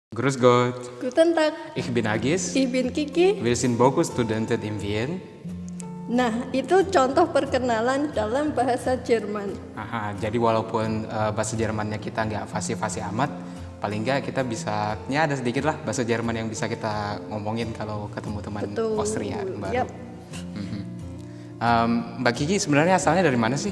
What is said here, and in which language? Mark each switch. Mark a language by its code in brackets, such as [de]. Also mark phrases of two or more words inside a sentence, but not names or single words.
[de] Grüß Gott, Guten Tag, ich bin Agis. ich bin Kiki. Wir sind Boku-Studenten in Wien. [id] Nah, itu contoh perkenalan dalam bahasa Jerman. Jadi walaupun bahasa Jermannya kita nggak fasih-fasih amat, paling nggak kita bisa, ya ada sedikit lah bahasa Jerman yang bisa kita ngomongin kalau ketemu teman Betul. Austria baru. Yap. Mbak Kiki sebenarnya asalnya dari mana sih?